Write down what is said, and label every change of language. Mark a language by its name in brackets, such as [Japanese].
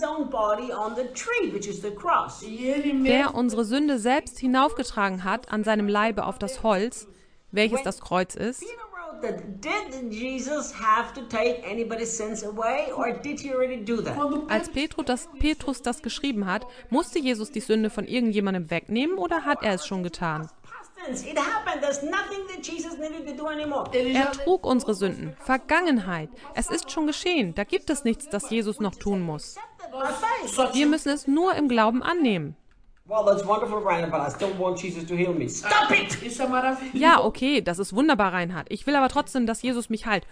[German] Der unsere Sünde selbst hinaufgetragen hat an seinem Leibe auf das Holz, welches das Kreuz ist. Als Petrus das geschrieben hat, musste Jesus die Sünde von irgendjemandem wegnehmen oder hat er es schon getan? [English] It happened. There's nothing that Jesus needed to do anymore. [German] Er trug unsere Sünden. Vergangenheit. Es ist schon geschehen. Da gibt es nichts, das Jesus noch tun muss. Wir müssen es nur im Glauben annehmen. [English] Well, that's wonderful, Reinhard, but I still want Jesus to heal me. Stop it! [German] Ja, okay, das ist wunderbar, Reinhard. Ich will aber trotzdem, dass Jesus mich heilt.